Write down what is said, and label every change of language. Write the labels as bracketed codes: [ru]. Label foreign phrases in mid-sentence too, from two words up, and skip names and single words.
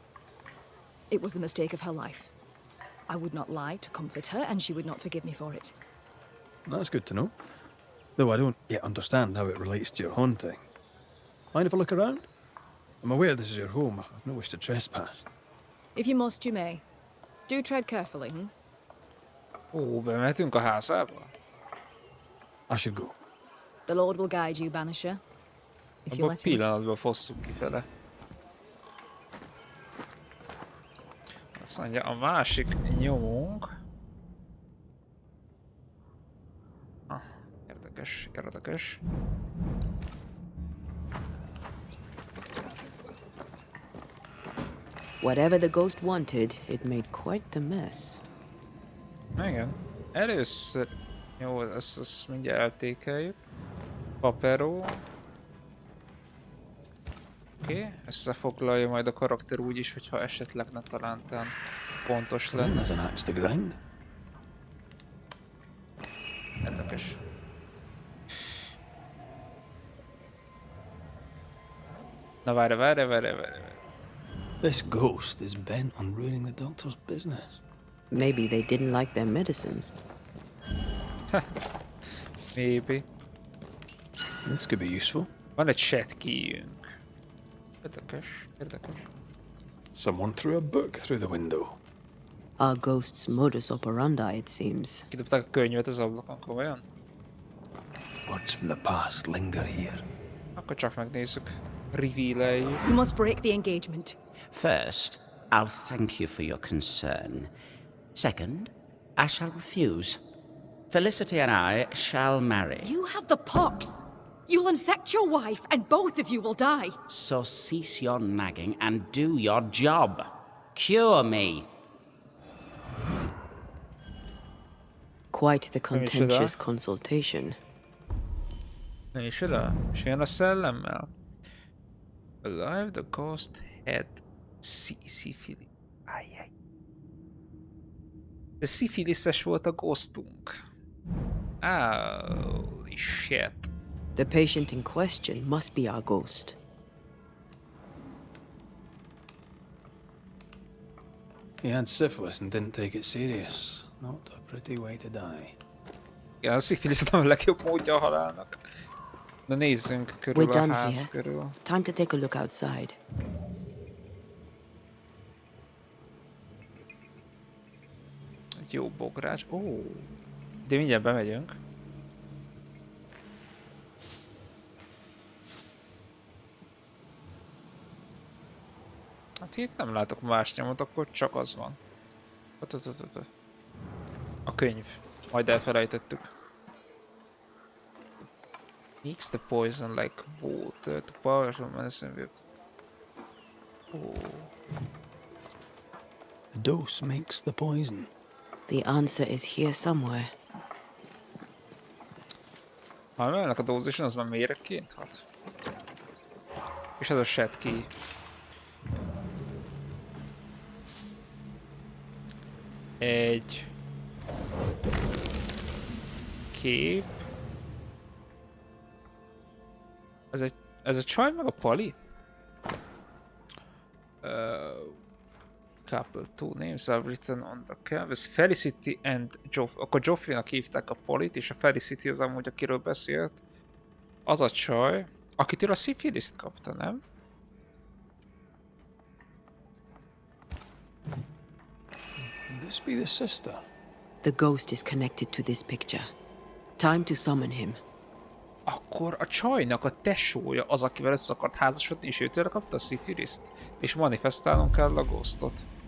[en] It was the mistake of her life. I would not lie to comfort her, and she would not forgive me for it. That's good to know. Though I don't yet understand how it relates to your haunting. Mind if I look around? I'm aware this is your home. I've no wish to trespass. If you must, you may. Do tread carefully, [hu] Ó, bemehetünk a házába? [en] I should go. The Lord will guide you, Banisher. if you [hu] Abban a [en] let him. [hu] pillanatban fosszuk kifele. Azt mondja, a másik nyomunk. Ah, érdekes, érdekes. [en] Whatever the ghost wanted, it made quite the mess. [hu] Igen. Először... Jó, ezt mindjárt eltékeljük. Paperó. Oké, összefoglalja majd a karakter úgy is, hogyha esetleg ne talántán pontos lenne. [en] There's an axe to grind. [hu] Érdekes. Na várj. [en] This ghost is bent on ruining the doctor's business. Maybe they didn't like their medicine. Maybe. This could be useful. [hu] Van egy [en] chat keyünk. [hu] Érdekes. [en] Someone threw a book through the window. Our ghost's [la] modus operandi, [en] it seems. [hu] Kidobták a könyvet az ablakon, komolyan? [en] Words from the past linger here. [hu] Akkor csak megnézzük. Reveal-eljük. [en] You must break the engagement. First, I'll thank you for your concern. Second, I shall refuse. Felicity and I shall marry. You have the pox. You'll infect your wife, and both of you will die. So cease your nagging and do your job. Cure me. Quite the contentious consultation. [hu] És oda? És jön a szellemmel? [en] Alive the ghost had syphilis. [hu] Ajjaj. De szifiliszes volt a ghostunk. [en] Holy shit. The patient in question must be our ghost. He had syphilis and didn't take it serious. Not a pretty way to die. [hu] Igen, a szifilisz nem a legjobb módja a halálnak. De nézzünk körül [en] We're [hu] a [en] done [hu] ház [en] here. [hu] körül. [en] Time to take a look outside. [hu] Egy jó bogrács. Ó, de mindjárt bemegyünk. Hát itt nem látok más nyomot, akkor csak az van. A könyv. Majd elfelejtettük. [en] Mix the poison like water to powerful medicine with... Oh. The dose makes the poison. The answer is here somewhere. [hu] Ha emelnek a dózison, az már méregként hat. És ez a [en] set key. [hu] Egy... kép. Ez a csaj meg a pali? [en] Couple two names are written on the canvas. Felicity and Joffrey. [hu] Akkor Joffrey-nak hívták a palit, és a Felicity az amúgy, akiről beszélt. Az a csaj, akitől a szifilist kapta, nem? [en] Could this be the sister? The ghost is connected to this picture. Time to summon him. [hu] Akkor a csajnak a tesója az, akivel össze akart házasodni, és őtől kapta a szifilist. És manifestálnunk kell a ghostot.